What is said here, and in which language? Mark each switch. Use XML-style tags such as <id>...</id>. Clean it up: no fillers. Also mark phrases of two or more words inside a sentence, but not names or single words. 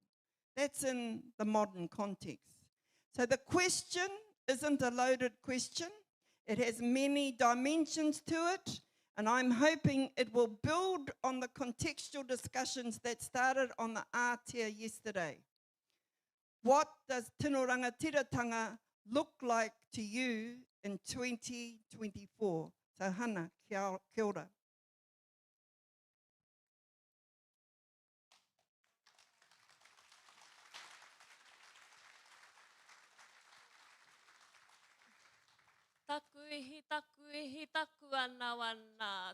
<en>That's in the modern context. So the question isn't a loaded question. It has many dimensions to it, and I'm hoping it will build on the contextual discussions that started on the Aotea yesterday. What does</en> <mi>tino rangatiratanga</mi> <en>look like to you in 2024?</en> <mi>So Hana, kia ora. Taku ihi, taku ana wana.</mi>